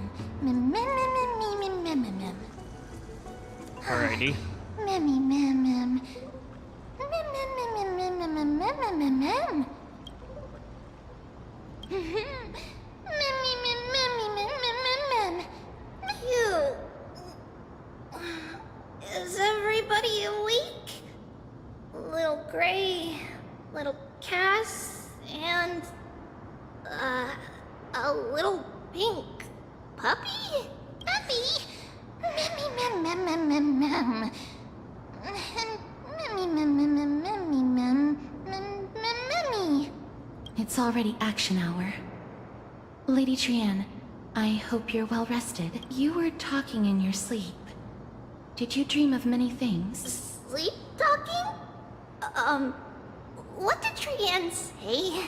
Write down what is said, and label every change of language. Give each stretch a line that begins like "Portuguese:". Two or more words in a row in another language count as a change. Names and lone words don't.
English: Mem, mem, mem, mem, mem, mem, mem, mem. Alrighty. Memmy, mem, mem. Mem, mem, mem, mem, mem, mem, mem, mem, mem, mem, mem. Memmy, mem, memmy, mem, mem, mem, mem. You. Is everybody awake? Little Gray, little Cass, and a little pink puppy? Puppy? Memmy, mem, mem, mem, mem, mem. Memmy, mem, mem, mem, memmy, mem, mem, mem, memmy. It's already action hour. Lady Trian, I hope you're well rested. You were talking in your sleep. Did you dream of many things? Sleep talking? What did Trian say?